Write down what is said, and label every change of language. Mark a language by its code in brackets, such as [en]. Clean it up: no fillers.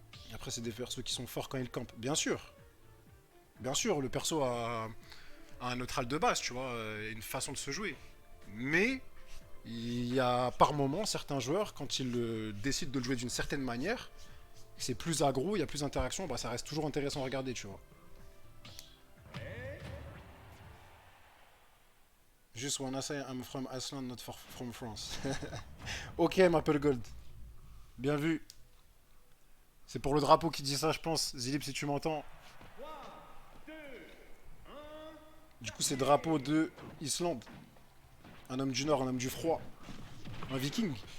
[fr] Et après c'est des persos qui sont forts quand ils campent, bien sûr. Bien sûr, le perso a un neutral de base, tu vois, une façon de se jouer. Mais il y a par moment certains joueurs, quand ils décident de le jouer d'une certaine manière, c'est plus aggro, il y a plus d'interaction, bah ça reste toujours intéressant à regarder, tu vois. [en] Just wanna say I'm from Iceland, not from France. [fr] Ok, Maple Gold. Bien vu. C'est pour le drapeau qui dit ça, je pense. Zilip, si tu m'entends. Du coup, c'est drapeau de Islande. Un homme du Nord, un homme du froid. Un viking.